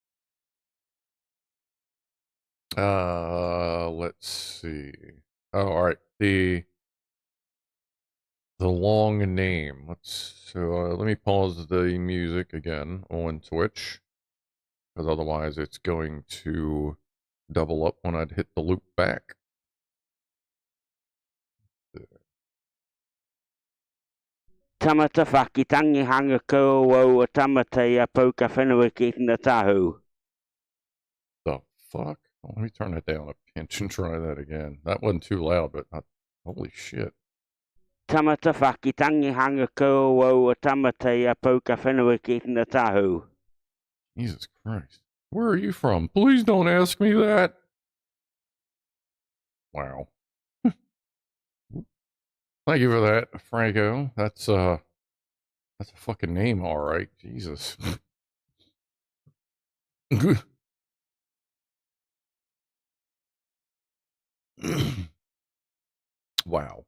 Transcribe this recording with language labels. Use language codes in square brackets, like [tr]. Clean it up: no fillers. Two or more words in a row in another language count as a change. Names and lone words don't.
[en] Let's see. Oh, all right. The long name. Let me pause the music again on Twitch, because otherwise it's going to double up when I'd hit the loop back. Tamata whaki tangi hanga ko wau a tamata ia pauka whenua ki na tahu. The fuck? Let me turn it down a pinch and try that again. That wasn't too loud, but not, holy shit. Tamata whaki tangi hanga ko wau a tamata ia pauka whenua ki na tahu. Jesus Christ. Where are you from? Please don't ask me that. Wow. Thank you for that, Franco. That's a fucking name, all right. Jesus. Wow.